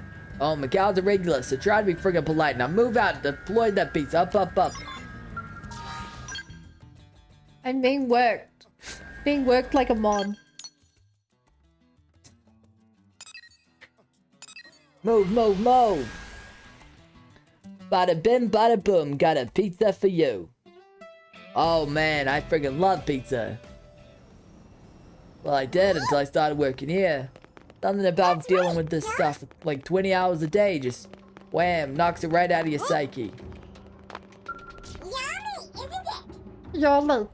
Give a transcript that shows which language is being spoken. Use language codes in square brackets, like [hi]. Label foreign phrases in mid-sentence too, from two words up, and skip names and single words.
[en] Oh, Macau's a regular, so try to be friggin' polite. Now move out, deploy that pizza. Up. I'm being worked. Being worked like a mod. Move. Bada bim, bada boom. Got a pizza for you. Oh man, I friggin' love pizza. Well, I did until I started working here. Something about dealing with this stuff like 20 hours a day just wham, knocks it right out of your psyche. You're late.